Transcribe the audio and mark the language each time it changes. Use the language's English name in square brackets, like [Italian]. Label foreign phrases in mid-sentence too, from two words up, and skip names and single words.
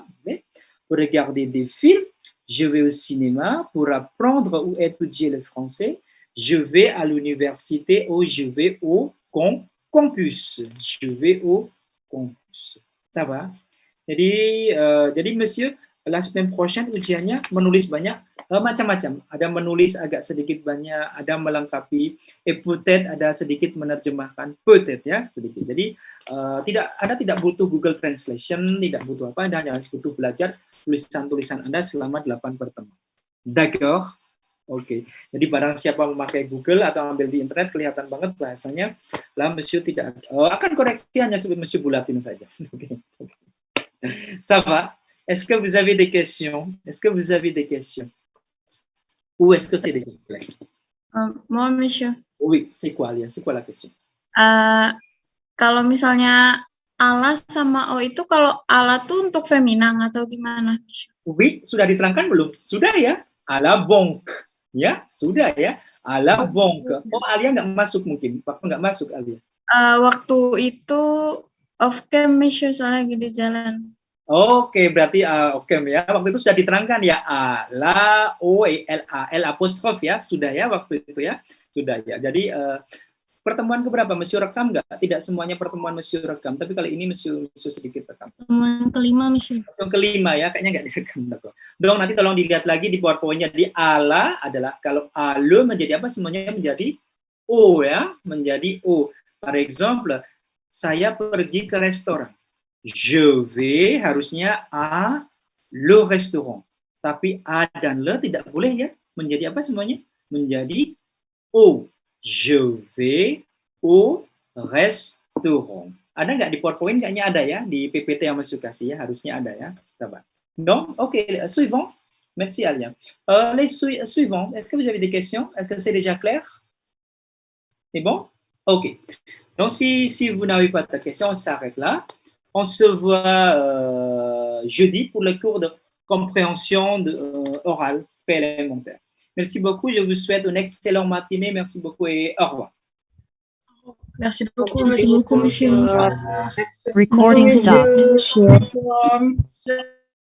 [French] Pour regarder des films, je vais au cinéma. Pour apprendre ou étudier le français, je vais à l'université ou je vais au campus. Je vais au campus. Ça va? Jadi monsieur, la semaine prochaine [Indonesian] ujiannya menulis banyak, macam-macam. Ada menulis agak sedikit banyak, ada melengkapi, peut-être ada sedikit menerjemahkan, peut-être ya sedikit. Jadi tidak butuh Google Translation, tidak butuh apa, Anda hanya butuh belajar tulisan-tulisan Anda selama 8 pertemuan. [French] D'accord? Oke. [Indonesian] Jadi barang siapa memakai Google atau ambil di internet kelihatan banget bahasanya, lah monsieur tidak akan koreksi, hanya monsieur bulatin saja. Oke. [French] Ça va? Est-ce que vous avez des questions? Est-ce que vous avez des questions? Ou est-ce que c'est déjà clair? Moi, monsieur. Oui, c'est quoi, Lia? C'est quoi la question? [Indonesian] Kalau misalnya Allah sama O itu, kalau Allah tuh untuk feminang atau gimana? Oui, sudah diterangkan belum? Sudah ya? [French] À la banque. [Indonesian] Ya, sudah ya. [French] À la banque. [Indonesian] Oh, Alia nggak masuk mungkin. Bapak nggak masuk, Alia. Waktu itu [English] off cam, [Indonesian] monsieur, soalnya lagi di jalan. Oke, berarti oke ya. Waktu itu sudah diterangkan ya. A, la, O, E, L, A, L apostrof ya. Sudah ya waktu itu ya. Sudah ya. Jadi pertemuan keberapa? Monsieur rekam nggak? Tidak semuanya pertemuan monsieur rekam. Tapi kali ini monsieur sedikit rekam. Pertemuan kelima, monsieur. Yang kelima ya. Kayaknya nggak direkam. Dong nanti tolong dilihat lagi di PowerPoint-nya. Di ala adalah kalau a le menjadi apa? Semuanya menjadi O ya. Menjadi O. [French] Par exemple, [Indonesian] saya pergi ke restoran. [French] Je vais harusnya à le restaurant. [Indonesian] Tapi a dan le tidak boleh ya. Menjadi apa semuanya? Menjadi O. [French] Je vais au restaurant. [Indonesian] Ada nggak di PowerPoint? Kayaknya ada ya. Di PPT yang masuk kasih ya. Harusnya ada ya. Sabar. [French] Donc, ok. Suivant. Merci Alia. Les suivants. Est-ce que vous avez des questions? Est-ce que c'est déjà clair? C'est bon? Ok. Donc, si vous n'avez pas de questions, on s'arrête là. On se voit jeudi pour le cours de compréhension orale élémentaire. Merci beaucoup. Je vous souhaite une excellente matinée. Merci beaucoup et au revoir. Merci beaucoup, Merci beaucoup, monsieur. [English] Recording stopped.